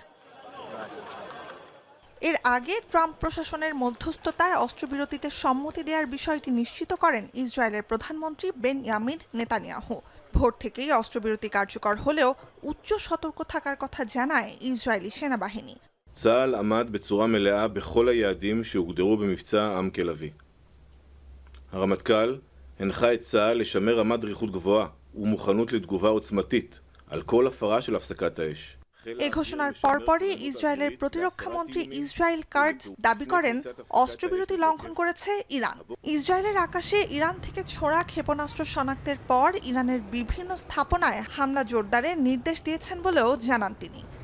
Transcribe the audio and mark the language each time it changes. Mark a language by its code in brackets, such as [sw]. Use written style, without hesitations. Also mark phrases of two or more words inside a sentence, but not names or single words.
[bn] এর আগে ট্রাম্প প্রশাসনের মধ্যস্থতায় অস্ত্রবিরতিতে সম্মতি দেওয়ার বিষয়টি নিশ্চিত করেন ইসরায়েলের প্রধানমন্ত্রী বেনয়ামিন নেতানিয়াহু। ভোর থেকেই অস্ত্রবিরতি কার্যকর হলেও উচ্চ সতর্ক থাকার কথা জানায় ইসরায়েলি সেনাবাহিনী। [he] צה"ל עמד בצורה מלאה בכל היעדים שהוגדרו במבצע עם כלבי. הרמטכ"ל הנחה את צה"ל לשמר רמת דריכות גבוהה ומוכנות לתגובה עוצמתית על כל הפרה של הפסקת האש. [bn] এই ঘোষণার পরপরই ইসরায়েলের প্রতিরক্ষা মন্ত্রী ইসরায়েল কার্ডস দাবি করেন অস্ত্রবিরতি লঙ্ঘন করেছে ইরান। ইসরায়েলের আকাশে ইরান থেকে ছোড়া ক্ষেপণাস্ত্র শনাক্তের পর ইরানের বিভিন্ন স্থাপনায় হামলা জোরদারের নির্দেশ দিয়েছেন বলেও জানান তিনি।